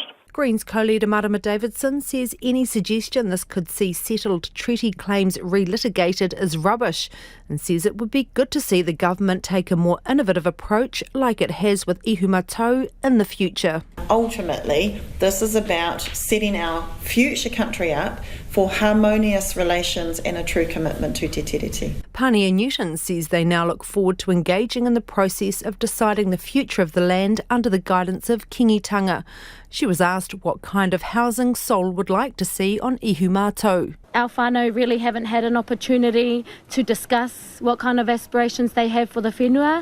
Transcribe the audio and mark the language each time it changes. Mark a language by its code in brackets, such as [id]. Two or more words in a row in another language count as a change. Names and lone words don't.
[en] Greens co-leader Marama Davidson says any suggestion this could see settled treaty claims relitigated is rubbish, and says it would be good to see the government take a more innovative approach like it has with Ihumātao in the future. Ultimately, this is about setting our future country up for harmonious relations and a true commitment to [mi] te tiriti. [en] Pania Newton says they now look forward to engaging in the process of deciding the future of the land under the guidance of Kingitanga. She was asked what kind of housing Sol would like to see on Ihumātao. Our whānau really haven't had an opportunity to discuss what kind of aspirations they have for the whenua.